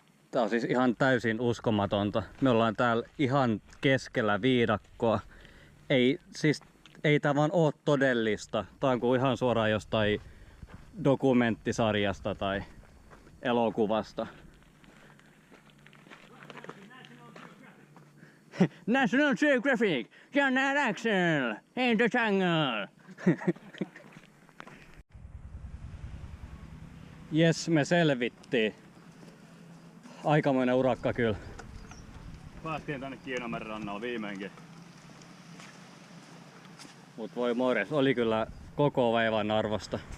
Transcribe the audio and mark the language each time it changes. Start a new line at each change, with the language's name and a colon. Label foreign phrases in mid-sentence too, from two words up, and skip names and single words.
Finnish: Tää on siis ihan täysin uskomatonta. Me ollaan täällä ihan keskellä viidakkoa. Ei tää vaan oo todellista. Tää on kuin ihan suoraan jostain dokumenttisarjasta tai elokuvasta. National Geographic!
English: John Axel! In the jungle!
Finnish: Jes, me selvittiin. Aikamoinen urakka kyllä. Päästiin tänne Kiinanmeren rannalla viimeinkin. Mut voi morjes, oli kyllä koko vaivan arvosta.